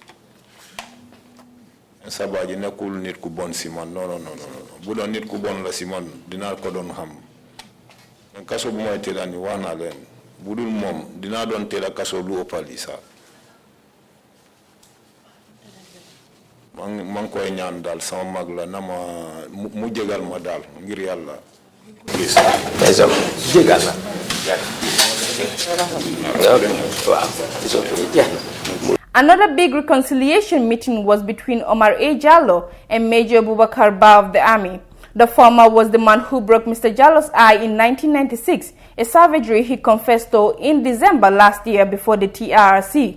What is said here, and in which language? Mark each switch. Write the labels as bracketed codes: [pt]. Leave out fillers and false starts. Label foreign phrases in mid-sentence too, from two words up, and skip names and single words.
[wo] Sabaaji nekkul nit ku bon si man non bu doon nit ku bon la si man dinaa ko doon xam kaso bu may tëdda ni wax naa leen bu dul moom dinaa doon tëdda kaso lu ëppali sax maa ngi koy ñaan daal sama mag la na ma mu jégal ma daal ngir yàlla gis jégal la [en] Another big reconciliation meeting was between Omar A. Jallow and Major Bubakar Ba of the army. The former was the man who broke Mr. Jallo's eye in 1996, a savagery he confessed to in December last year before the TRC.